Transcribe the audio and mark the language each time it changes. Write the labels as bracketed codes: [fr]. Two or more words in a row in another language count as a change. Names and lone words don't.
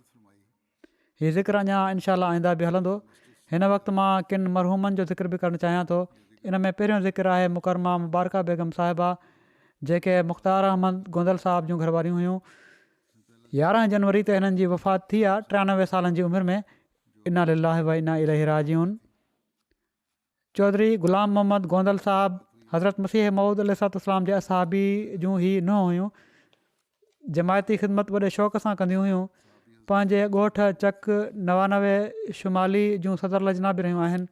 [sd] हीउ ज़िक्र अञा इनशा आईंदा बि हलंदो। हिन वक़्तु मां किन मरहूमनि जो ज़िक्र बि करणु चाहियां थो। इन में पहिरियों ज़िक्र आहे मुकरमा मुबारका बेगम साहिबा जेके मुख़्तार अहमद गोंदल साहिब जूं घरवारियूं हुयूं। 11 जनवरी ते हिननि जी वफ़ात थी आहे 93 सालनि जी उमिरि में। [ar] إنا لله وإنا إليه راجعون. [sd] चौधरी ग़ुलाम मोहम्मद गोंदल साहिबु हज़रत मसीह मऊद अलैहिस्सलाम जे असहाबी जूं ही न हुयूं। जमायती ख़िदमत वॾे शौक़ सां कंदियूं हुयूं। पंहिंजे ॻोठ चक 99 शुमाली जूं सदर लजना बि रहियूं आहिनि।